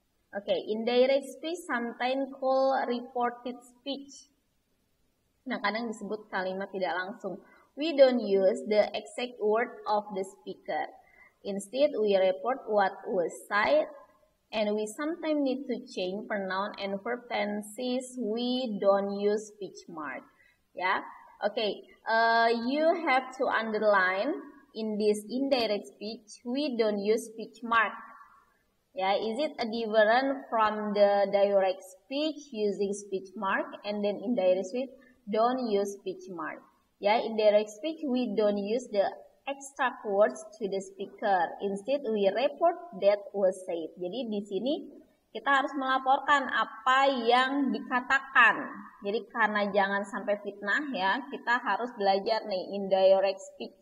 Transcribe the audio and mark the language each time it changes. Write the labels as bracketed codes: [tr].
[en] Okay, indirect speech sometimes called reported speech. [id] Nah, kadang disebut kalimat tidak langsung. [en] We don't use the exact word of the speaker. Instead, we report what was said, and we sometimes need to change pronoun and verb tenses. We don't use speech mark. Ya, okay. You have to underline in this indirect speech. We don't use speech mark. Ya, is it a different from the direct speech using speech mark, and then indirect speech don't use speech mark. Ya, in direct speech we don't use the extract words to the speaker. Instead we report that was said. [id] Jadi di sini kita harus melaporkan apa yang dikatakan. Jadi karena jangan sampai fitnah, ya, kita harus belajar nih indirect speech.